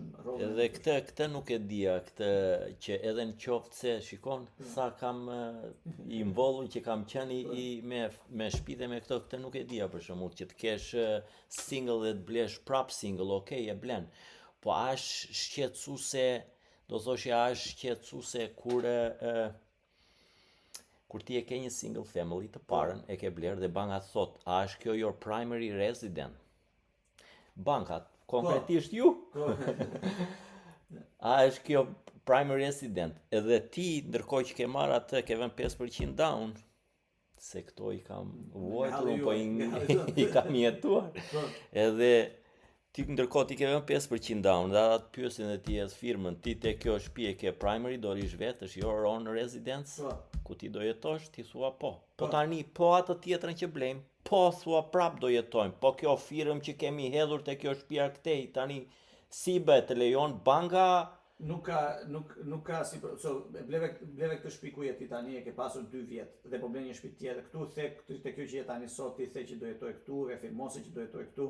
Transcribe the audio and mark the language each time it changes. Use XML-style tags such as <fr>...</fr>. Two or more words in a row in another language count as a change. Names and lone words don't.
<sq>Edhe këtë nuk e dija, këtë që edhe në qoftë se shikon sa kam i involvur që kam qenë me shtëpitë me këtë nuk e dija për shembull që të kesh single dhe të blesh prap single, okay, e blen. Po a është shqetësuese, do thoshë a është shqetësuese kur ti e ke një</sq> <en>single family</en> <sq>të parën, e ke bler dhe banka thot, a është kjo</sq> <en>your primary resident?</en> <sq>Bankat, konkretisht ju? A është kjo</sq> <en>primary resident?</en> <sq>Edhe ti, ndërkohë që ke marrë atë, ke vënë 5% down, se këto i kam vuajtur, po i kam jetuar. Edhe ti ndërkohë ti ke vënë 5% down, dhe ata të pyesin dhe ti e firmën, ti te kjo shtëpi e ke primary, do rish vetë, është</sq> <en>your own residence,</en> <sq>ku ti do jetosh, ti thua po. Po tani, po atë tjetrën që blejmë, po thua prap do jetojmë, po kjo firmë që kemi hedhur te kjo shtëpia këtej, tani si bëhet, lejon banka? Nuk ka si, bleve këtë shtëpi ku jeti tani e ke pasur 2 vjet dhe po blen një shtëpi tjetër këtu, the te kjo që je tani sot, ti the që do jetoj këtu, e firmose që do jetoj këtu.</sq>